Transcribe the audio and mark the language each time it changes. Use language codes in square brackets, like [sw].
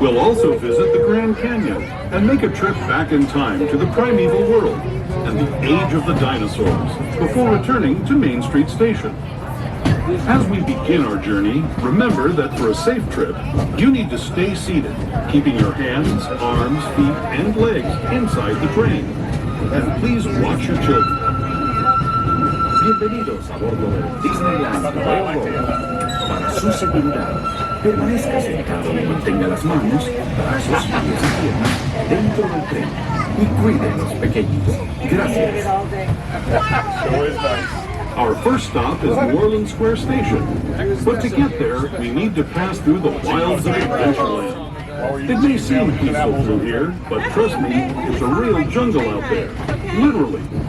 [en] We'll also visit the Grand Canyon and make a trip back in time to the primeval world and the age of the dinosaurs before returning to Main Street Station. As we begin our journey, remember that for a safe trip, you need to stay seated, keeping your hands, arms, feet, and legs inside the train. And please watch your children. [es] Bienvenidos a bordo del Disneyland Railroad. Para su seguridad, permanezca sentado y mantenga las manos, brazos, pies y piernas dentro del tren. Y cuide a los pequeños. Gracias. [en] Our first stop is New Orleans Square Station, but to get there, we need to pass through the wilds of Adventureland. It may seem peaceful through here, but trust me, it's a real jungle out there, literally.